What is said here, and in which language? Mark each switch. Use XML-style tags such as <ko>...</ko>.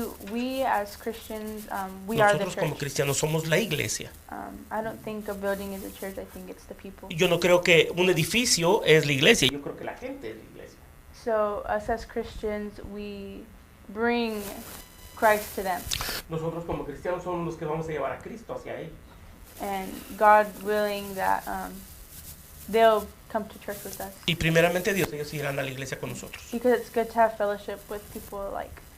<en>We as Christians, we are the</en> <es>Nosotros como church. cristianos somos la iglesia.</es> <en>I don't think a building is a church. I think it's the people.</en> <es>Yo no creo que un edificio es la iglesia. Yo creo que la gente es la iglesia.</es> <en>So us as Christians, we bring Christ to them.</en> <es>Nosotros como cristianos somos los que vamos a llevar a Cristo hacia ellos.</es> <en>And God willing that they'll come to church with us.</en> <es>Y primeramente Dios, ellos irán a la iglesia con nosotros.</es> <en>Because it's good to have fellowship with people like.</en>